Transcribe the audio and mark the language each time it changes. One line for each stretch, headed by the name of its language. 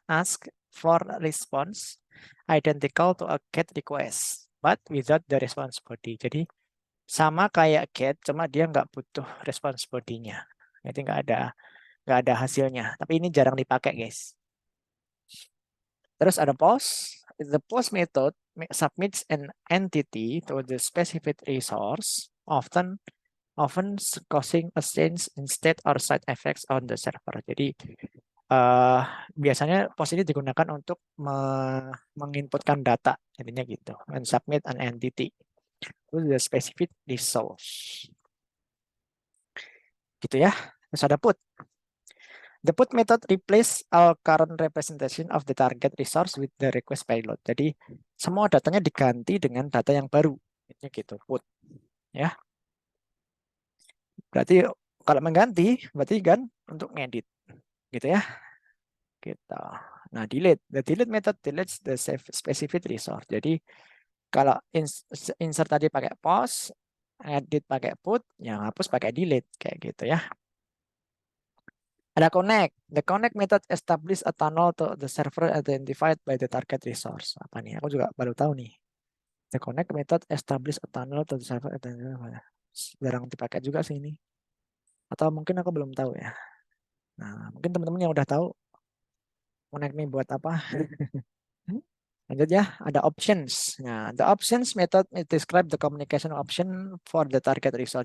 English: Ask for response identical to a get request, but without the response body.
Indonesian: Jadi sama kayak get, cuma dia nggak butuh response body-nya. Jadi nggak ada hasilnya. Tapi ini jarang dipakai, guys. Terus ada post.
English: The post method submits an entity to the specific resource, often causing a change in state or side effects on the server.
Indonesian: Jadi biasanya post ini digunakan untuk menginputkan data, intinya gitu.
English: And submit an entity to the specific resource.
Indonesian: Gitu ya. Terus ada put.
English: The put method replace all current representation of the target resource with the request payload.
Indonesian: Jadi semua datanya diganti dengan data yang baru. Ini gitu, put. Ya. Berarti Kalau mengganti berarti kan untuk ngedit gitu ya. Gitu. Nah, delete.
English: The delete method deletes the specific resource.
Indonesian: Jadi kalau insert tadi pakai post, edit pakai put, yang hapus pakai delete kayak gitu ya. Ada connect.
English: The connect method establish a tunnel to the server identified by the target resource.
Indonesian: Apa nih? Aku juga baru tahu nih.
English: The connect method establish a tunnel to the server identified.
Indonesian: Jarang dipakai juga sih ini. Atau mungkin aku belum tahu ya. Nah, mungkin teman-teman yang udah tahu connect nih buat apa? Lanjut ya, ada options. Nah,
English: the options method describe the communication option for the target result.